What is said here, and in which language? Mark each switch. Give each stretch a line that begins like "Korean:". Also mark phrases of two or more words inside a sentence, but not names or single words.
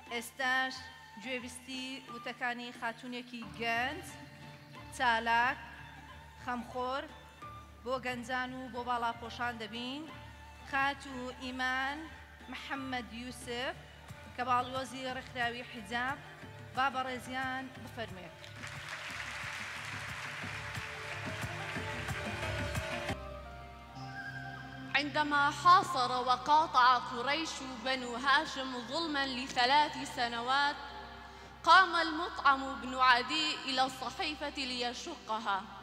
Central Kurdish: ئێستاش گوێویستی وتەکانی خاتوونێکی گەنج چالاک خەمخۆر بۆ گەنجان و بۆ باڵاپۆشان دەبین خاتو ئیمان محەممەد یوسف کە باڵیۆزی ڕێکخراوی حیجاب با بەڕێزیان بفەرمێت.
Arabic: عندما حاصر وقاطع قريش بنو هاشم ظلما ل3 سنوات قام المطعم بن عدي إلى الصحيفة ليشقها